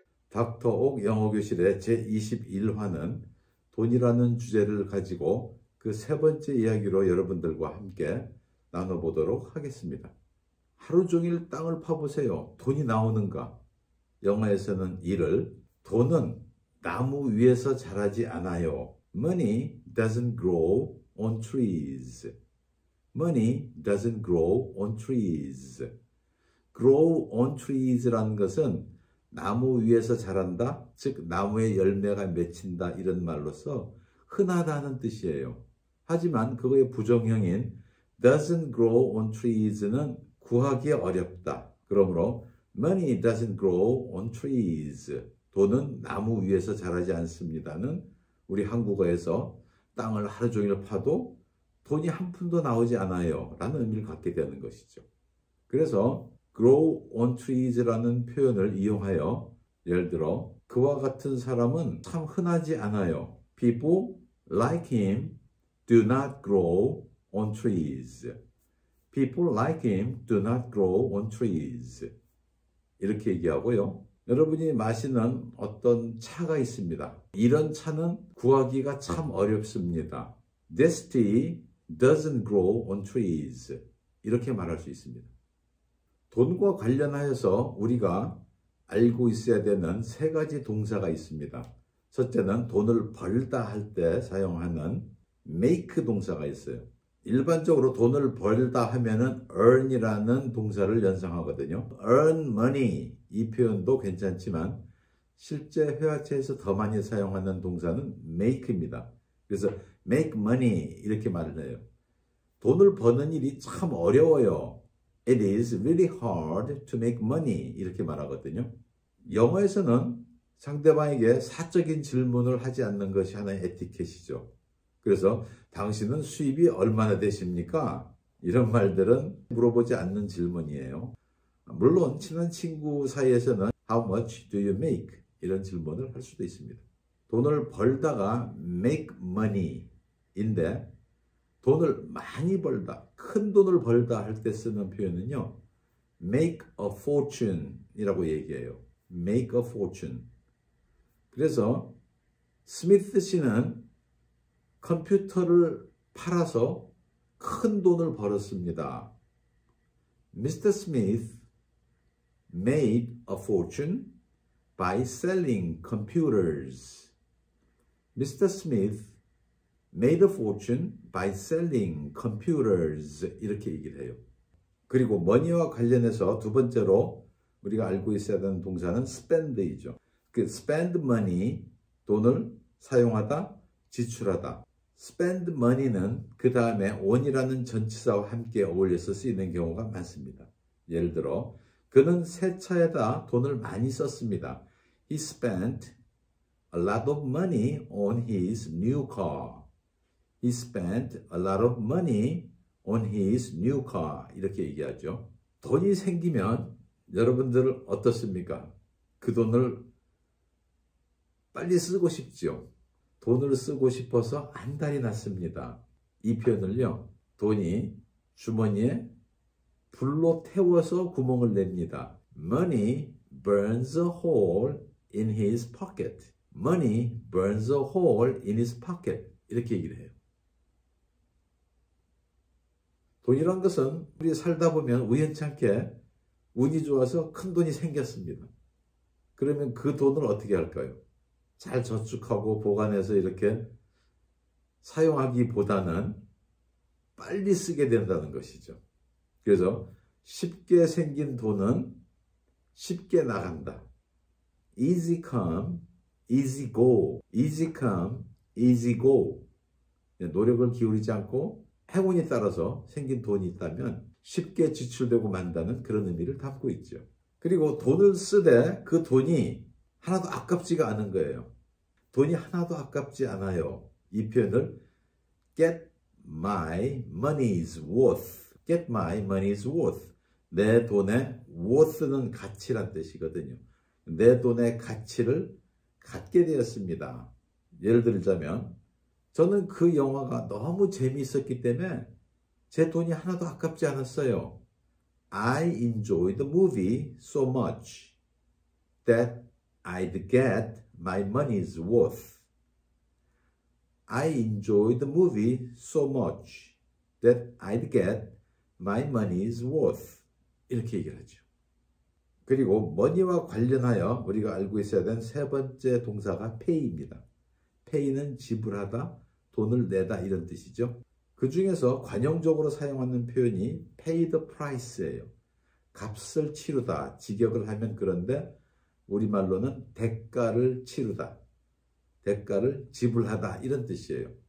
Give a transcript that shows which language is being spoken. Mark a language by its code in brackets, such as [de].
[ko] 닥터 옥 영어교실의 제21화는 돈이라는 주제를 가지고 그 세 번째 이야기로 여러분들과 함께 나눠보도록 하겠습니다. 하루 종일 땅을 파보세요. 돈이 나오는가? 영어에서는 이를 돈은 나무 위에서 자라지 않아요. [en] Money doesn't grow on trees. Money doesn't grow on trees. Grow on trees [ko] 라는 것은 나무 위에서 자란다, 즉 나무의 열매가 맺힌다 이런 말로서 흔하다는 뜻이에요. 하지만 그거의 부정형인 [en] doesn't grow on trees [ko] 는 구하기 어렵다. 그러므로 [en] money doesn't grow on trees. [ko] 돈은 나무 위에서 자라지 않습니다는 우리 한국어에서 땅을 하루 종일 파도 돈이 한 푼도 나오지 않아요 라는 의미를 갖게 되는 것이죠. 그래서 [en] grow on trees [ko] 라는 표현을 이용하여 예를 들어 그와 같은 사람은 참 흔하지 않아요. [en] People like him do not grow on trees. People like him do not grow on trees. [ko] 이렇게 얘기하고요. 여러분이 마시는 어떤 차가 있습니다. 이런 차는 구하기가 참 어렵습니다. [en] This tea doesn't grow on trees. [ko] 이렇게 말할 수 있습니다. 돈과 관련하여서 우리가 알고 있어야 되는 세 가지 동사가 있습니다. 첫째는 돈을 벌다 할 때 사용하는 make 동사가 있어요. 일반적으로 돈을 벌다 하면은 earn이라는 동사를 연상하거든요. [en] earn money [ko] 이 표현도 괜찮지만 실제 회화체에서 더 많이 사용하는 동사는 make입니다. 그래서 [en] make money [ko] 이렇게 말을 해요. 돈을 버는 일이 참 어려워요. [en] It is really hard to make money [ko] 이렇게 말하거든요. 영어에서는 상대방에게 사적인 질문을 하지 않는 것이 하나의 에티켓이죠. 그래서 당신은 수입이 얼마나 되십니까? 이런 말들은 물어보지 않는 질문이에요. 물론 친한 친구 사이에서는 [en] How much do you make? [ko] 이런 질문을 할 수도 있습니다. 돈을 벌다가 [en] make money [ko] 인데 돈을 많이 벌다, 큰 돈을 벌다 할 때 쓰는 표현은요. [en] make a fortune [ko] 이라고 얘기해요. [en] make a fortune. [ko] 그래서 스미스 씨는 컴퓨터를 팔아서 큰 돈을 벌었습니다. [en] Mr. Smith made a fortune by selling computers. Mr. Smith made a fortune by selling computers. [ko] 이렇게 얘기를 해요. 그리고 money와 관련해서 두 번째로 우리가 알고 있어야 되는 동사는 spend이죠. 그 [en] spend money, [ko] 돈을 사용하다, 지출하다. [en] spend money [ko] 는 그 다음에 on이라는 전치사와 함께 어울려서 쓰이는 경우가 많습니다. 예를 들어 그는 새 차에다 돈을 많이 썼습니다. [en] He spent a lot of money on his new car. He spent a lot of money on his new car. [ko] 이렇게 얘기하죠. 돈이 생기면 여러분들 어떻습니까? 그 돈을 빨리 쓰고 싶죠. 돈을 쓰고 싶어서 안달이 났습니다. 이 표현을요. 돈이 주머니에 불로 태워서 구멍을 냅니다. [en] Money burns a hole in his pocket. Money burns a hole in his pocket. [ko] 이렇게 얘기를 해요. 돈이란 것은 우리 살다 보면 우연찮게 운이 좋아서 큰 돈이 생겼습니다. 그러면 그 돈을 어떻게 할까요? 잘 저축하고 보관해서 이렇게 사용하기보다는 빨리 쓰게 된다는 것이죠. 그래서 쉽게 생긴 돈은 쉽게 나간다. [en] Easy come, easy go. Easy come, easy go. [ko] 노력을 기울이지 않고 행운이 따라서 생긴 돈이 있다면 쉽게 지출되고 만다는 그런 의미를 담고 있죠. 그리고 돈을 쓰되 그 돈이 하나도 아깝지가 않은 거예요. 돈이 하나도 아깝지 않아요. 이 표현을 [en] get my money's worth. get my money's worth. [ko] 내 돈의 worth는 가치란 뜻이거든요. 내 돈의 가치를 갖게 되었습니다. 예를 들자면 저는 그 영화가 너무 재미있었기 때문에 제 돈이 하나도 아깝지 않았어요. [en] I enjoyed the movie so much that I'd get my money's worth. I enjoyed the movie so much that I'd get my money's worth. [ko] 이렇게 얘기를 하죠. 그리고 money와 관련하여 우리가 알고 있어야 되는 세 번째 동사가 pay입니다. pay는 지불하다, 돈을 내다 이런 뜻이죠. 그 중에서 관용적으로 사용하는 표현이 pay the price예요. 값을 치르다, 직역을 하면 그런데 우리말로는 대가를 치르다, 대가를 지불하다 이런 뜻이에요.